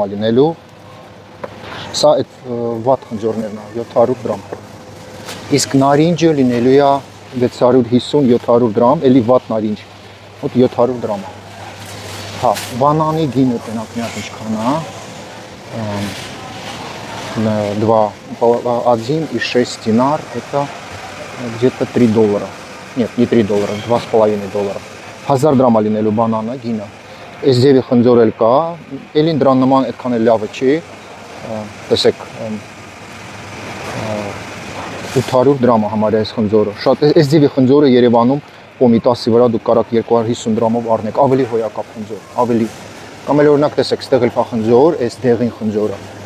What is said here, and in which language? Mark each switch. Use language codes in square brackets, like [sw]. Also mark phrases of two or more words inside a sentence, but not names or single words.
[hy] է լինելու, սա այդ վատ խնձորներն է, 700 դրամ։ Իսկ նարինջը լինելու է 650-700 դրամ, էլի վատ նարինջ, вот 700 դրամ է։ Հա, բանանի գինը տնակ մի հատ ինչքան է, [ru] 1,6 динар, это где-то $3. Нет, не $3, $2,5. [hy] 1000 դրամ է լինելու բանանը գինը։ SDV խնձոր էլ կա, էլին դրան նման այդքան էլ լավը չի, տեսեք 800 դրամ է համարյա այս խնձորը։ Շատ SDV խնձորը Երևանում Կոմիտասի վրա դուք կարաք 250 դրամով առնեք, ավելի հոյակապ խնձոր, ավելի։ Կամ էլ օրինակ տեսեք, ստեղ էլ կա խնձոր, այս դեղին խնձորը